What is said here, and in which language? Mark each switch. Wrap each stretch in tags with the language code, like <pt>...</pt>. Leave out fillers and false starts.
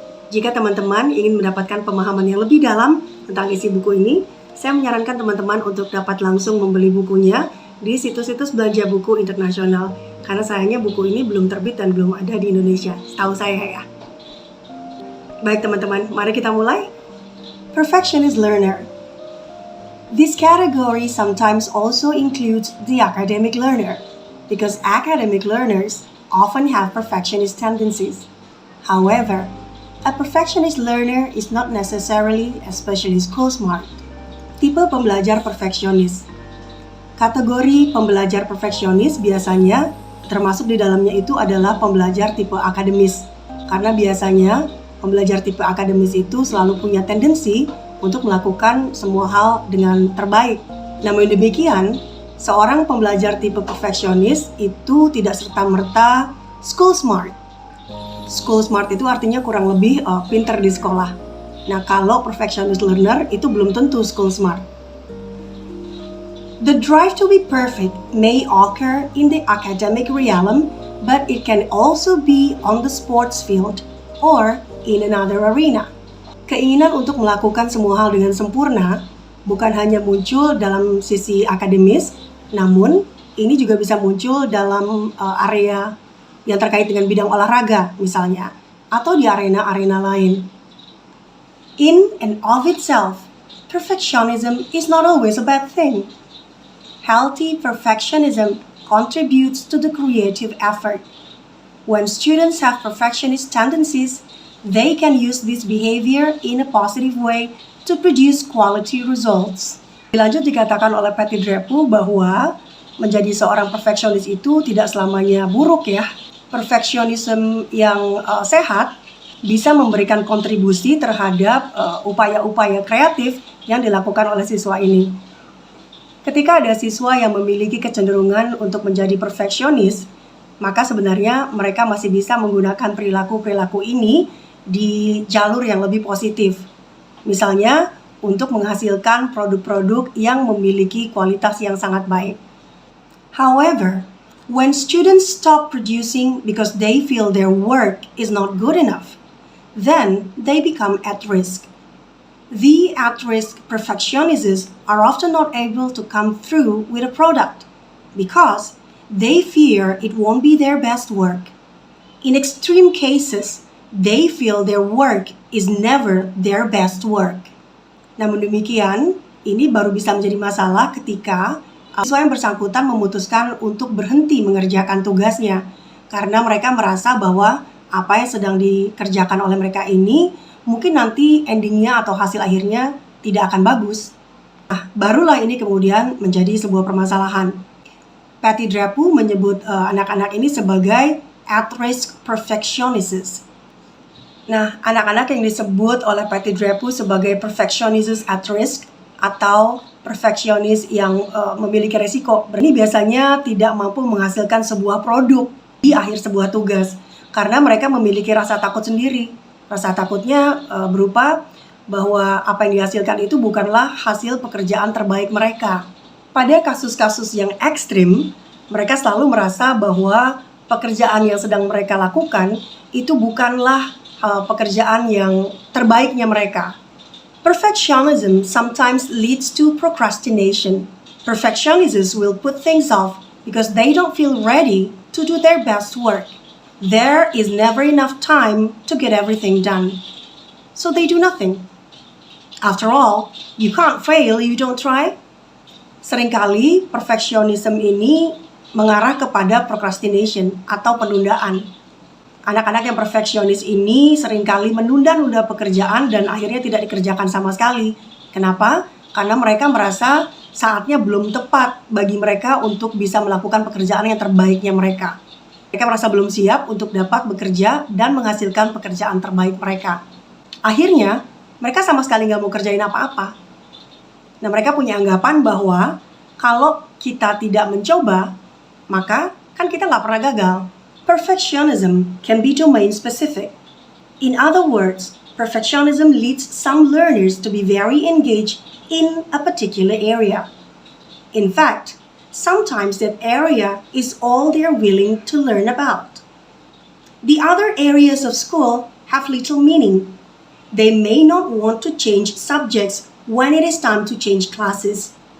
<id>Jika teman-teman ingin mendapatkan pemahaman yang lebih dalam tentang isi buku ini, saya menyarankan teman-teman untuk dapat langsung membeli bukunya di situs-situs belanja buku internasional, karena sayangnya buku ini belum terbit dan belum ada di Indonesia, setahu saya ya. Baik teman-teman, mari kita mulai.</id> <en>Perfectionist learner. This category sometimes also includes the academic learner, because academic learners often have perfectionist tendencies. However, a perfectionist learner is not necessarily especially school smart.</en> <id>Tipe pembelajar perfeksionis. Kategori pembelajar perfeksionis biasanya termasuk di dalamnya itu adalah pembelajar tipe akademis. Karena biasanya pembelajar tipe akademis itu selalu punya tendensi untuk melakukan semua hal dengan terbaik. Namun demikian, seorang pembelajar tipe perfeksionis itu tidak serta-merta school smart. School smart itu artinya kurang lebih pintar di sekolah. Nah, kalau perfectionist learner itu belum tentu school smart.</id> <en>The drive to be perfect may occur in the academic realm, but it can also be on the sports field or in another arena.</en> <id>Keinginan untuk melakukan semua hal dengan sempurna bukan hanya muncul dalam sisi akademis, namun ini juga bisa muncul dalam area yang terkait dengan bidang olahraga misalnya, atau di arena-arena lain.</id> <en>In and of itself, perfectionism is not always a bad thing. Healthy perfectionism contributes to the creative effort. When students have perfectionist tendencies, they can use this behavior in a positive way to produce quality results.</en> <id>Dilanjut dikatakan oleh Patty Drapu bahwa menjadi seorang perfeksionis itu tidak selamanya buruk ya. Perfeksionisme yang sehat bisa memberikan kontribusi terhadap upaya-upaya kreatif yang dilakukan oleh siswa ini. Ketika ada siswa yang memiliki kecenderungan untuk menjadi perfeksionis, maka sebenarnya mereka masih bisa menggunakan perilaku-perilaku ini di jalur yang lebih positif. Misalnya, untuk menghasilkan produk-produk yang memiliki kualitas yang sangat baik.</id> <en>However, when students stop producing because they feel their work is not good enough, then they become at risk. The at-risk perfectionists are often not able to come through with a product because they fear it won't be their best work. In extreme cases, they feel their work is never their best work.</en> <id>Namun demikian, ini baru bisa menjadi masalah ketika siswa yang bersangkutan memutuskan untuk berhenti mengerjakan tugasnya karena mereka merasa bahwa apa yang sedang dikerjakan oleh mereka ini mungkin nanti endingnya atau hasil akhirnya tidak akan bagus. Nah, barulah ini kemudian menjadi sebuah permasalahan. Patty Drapu menyebut anak-anak ini sebagai</id> <en>at-risk perfectionists.</en> <id>Nah, anak-anak yang disebut oleh Patty Drapu sebagai perfectionists at risk atau perfeksionis yang memiliki resiko, ini biasanya tidak mampu menghasilkan sebuah produk di akhir sebuah tugas karena mereka memiliki rasa takut sendiri. Rasa takutnya berupa bahwa apa yang dihasilkan itu bukanlah hasil pekerjaan terbaik mereka. Pada kasus-kasus yang ekstrim, mereka selalu merasa bahwa pekerjaan yang sedang mereka lakukan itu bukanlah pekerjaan yang terbaiknya mereka.</id> <en>Perfectionism sometimes leads to procrastination. Perfectionists will put things off because they don't feel ready to do their best work. There is never enough time to get everything done. So they do nothing. After all, you can't fail if you don't try.</en> <id>Seringkali perfectionism ini mengarah kepada procrastination atau penundaan. Anak-anak yang perfeksionis ini seringkali menunda-nunda pekerjaan dan akhirnya tidak dikerjakan sama sekali. Kenapa? Karena mereka merasa saatnya belum tepat bagi mereka untuk bisa melakukan pekerjaan yang terbaiknya mereka. Mereka merasa belum siap untuk dapat bekerja dan menghasilkan pekerjaan terbaik mereka. Akhirnya, mereka sama sekali nggak mau kerjain apa-apa. Nah, mereka punya anggapan bahwa kalau kita tidak mencoba, maka kan kita nggak pernah gagal.</id> <en>Perfectionism can be domain specific. In other words, perfectionism leads some learners to be very engaged in a particular area. In fact, sometimes that area is all they are willing to learn about. The other areas of school have little meaning. They may not want to change subjects when it is time to change classes.</en>